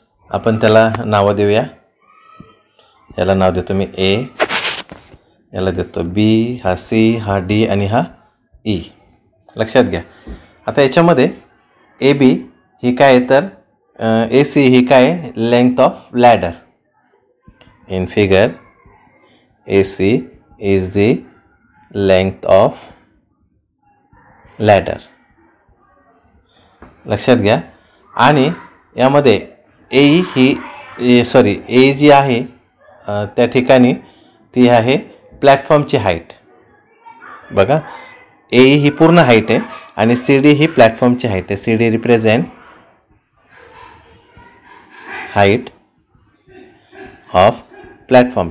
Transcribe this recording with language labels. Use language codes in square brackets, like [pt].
[mr] आपण त्याला नावं देऊया. याला नाव देतो मी ए, याला देतो बी, हा सी, हा डी आणि हा ई. लक्षात घ्या. आता याच्यामध्ये ए बी ही काय आहे तर ए सी ही काय आहे, length of ladder. [en] In figure A C is the length of ladder. [mr] लक्षात घ्या. आणि यामध्ये ए ही ए जी आहे त्या ठिकाणी ती आहे प्लॅटफॉर्मची हाईट. बघा, ए ही पूर्ण हाईट आहे आणि सी डी ही प्लॅटफॉर्मची हाईट आहे. [en] C D represent height of platform.